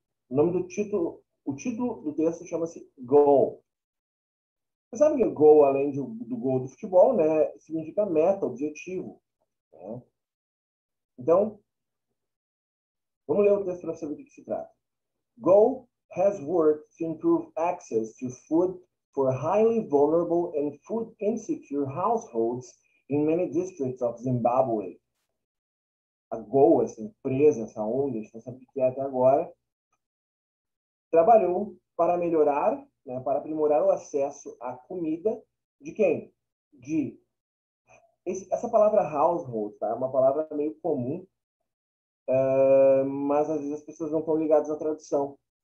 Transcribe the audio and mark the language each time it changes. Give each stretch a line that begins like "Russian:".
Portuguese: O nome do título, o título do texto chama-se Goal. Você sabe que goal, além do gol do futebol, né, significa meta, objetivo. Né? Então, vamos ler o texto para saber do que se trata.
English: Goal has worked to improve access to food for highly vulnerable and food insecure households in many districts of Zimbabwe.
Portuguese: A Goal, essa empresa, essa ONG, a gente não sabe o que é até agora, trabalhou para melhorar, né, para aprimorar o acesso à comida de quem? Essa palavra household, tá? É uma palavra meio comum, mas às vezes as pessoas não estão ligadas à tradução.